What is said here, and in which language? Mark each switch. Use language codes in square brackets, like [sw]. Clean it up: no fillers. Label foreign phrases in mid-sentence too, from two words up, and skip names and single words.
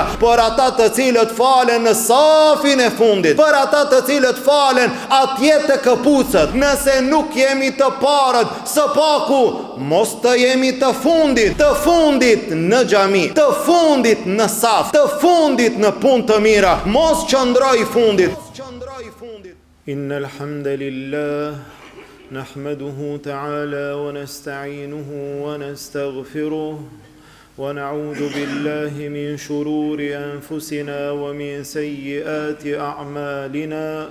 [sq] Por ata të cilët falen në safin e fundit, për ata të cilët falen atje të këpucët, nëse nuk jemi të parët, së paku mos të jemi të fundit në xhami, të fundit në saf, të fundit në punë të mira, mos qëndroj fundit. [ar] إن الحمد لله نحمده تعالى ونستعينه ونستغفره ونعوذ بالله من شرور أنفسنا ومن سيئات أعمالنا.